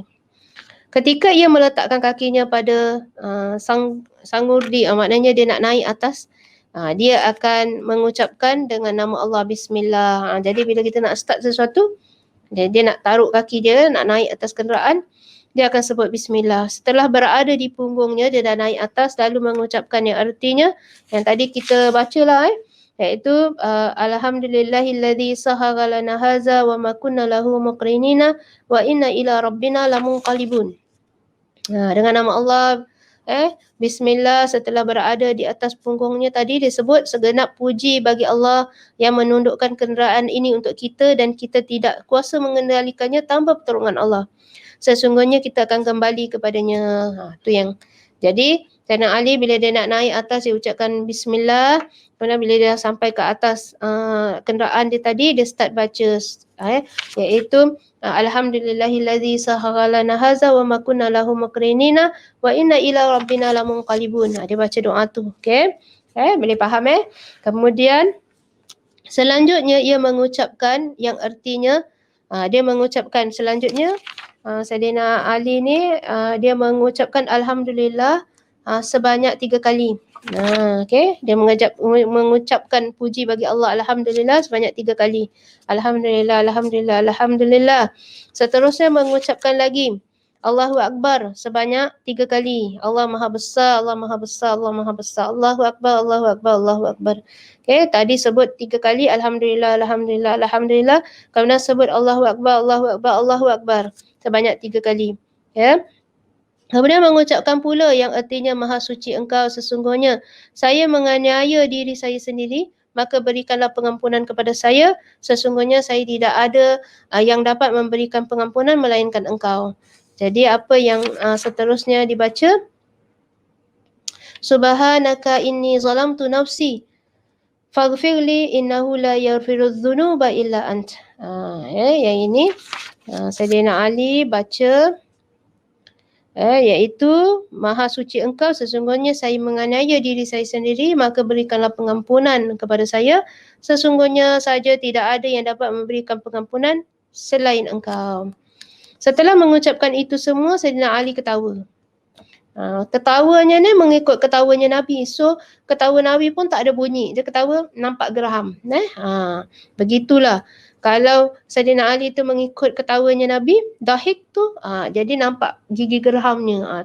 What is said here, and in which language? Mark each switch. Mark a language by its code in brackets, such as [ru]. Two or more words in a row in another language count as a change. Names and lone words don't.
[ms] Ketika ia meletakkan kakinya pada sangurdi, maknanya dia nak naik atas, dia akan mengucapkan dengan nama Allah Bismillah. Jadi bila kita nak start sesuatu, dia nak taruh kaki dia, nak naik atas kenderaan, dia akan sebut Bismillah. Setelah berada di punggungnya, dia dah naik atas, lalu mengucapkan yang artinya yang tadi kita bacalah, iaitu [ar] الحمد لله الذي سخر لنا هذا وما كنا له مقرنين وإنا إلى ربنا لمنقلبون. [ms] Dengan nama Allah, Bismillah, setelah berada di atas punggungnya tadi disebut segenap puji bagi Allah yang menundukkan kenderaan ini untuk kita dan kita tidak kuasa mengendalikannya tanpa pertolongan Allah. Sesungguhnya kita akan kembali kepadanya. Tu yang. Jadi Sayyidina Ali bila dia nak naik atas, dia ucapkan Bismillah. Kemudian bila dia sampai ke atas kenderaan dia tadi, dia start baca iaitu [ar] الحمد لله الذي سخر لنا هذا وما كنا له مقرنين وإنا إلى ربنا لمنقلبون. [ms] Dia baca doa tu. Okey. Boleh faham Kemudian selanjutnya ia mengucapkan yang artinya dia mengucapkan selanjutnya Sayyidina Ali ni dia mengucapkan Alhamdulillah sebanyak 3 kali. Okey, dia mengucapkan puji bagi Allah Alhamdulillah sebanyak 3 kali. [ar] الحمد لله، الحمد لله، الحمد لله. [ms] Seterusnya mengucapkan lagi [ar] الله أكبر [ms] sebanyak 3 kali. Allah Maha Besar, Allah Maha Besar, Allah Maha Besar. [ar] الله أكبر، الله أكبر، الله أكبر. [ms] Okey, tadi sebut 3 kali [ar] الحمد لله، الحمد لله، الحمد لله. [ms] Kemudian sebut [ar] الله أكبر، الله أكبر، الله أكبر [ms] sebanyak 3 kali. Kemudian mengucapkan pula yang artinya Maha Suci Engkau, sesungguhnya saya menganiaya diri saya sendiri, maka berikanlah pengampunan kepada saya, sesungguhnya saya tidak ada yang dapat memberikan pengampunan melainkan Engkau. Jadi apa yang seterusnya dibaca? [ar] سبحانك إني ظلمت نفسي فاغفر لي إنه لا يغفر الذنوب إلا أنت. [ms] Yang ini Sayyidina Ali baca iaitu Maha Suci Engkau, sesungguhnya saya menganiaya diri saya sendiri, maka berikanlah pengampunan kepada saya, sesungguhnya saja tidak ada yang dapat memberikan pengampunan selain Engkau. Setelah mengucapkan itu semua, Sayyidina Ali ketawa. Ketawanya ni mengikut ketawanya Nabi. So ketawa Nabi pun tak ada bunyi, dia ketawa nampak geram. Begitulah. Kalau Sayyidina Ali tu mengikut ketawanya Nabi, dahik tu jadi nampak gigi geramnya.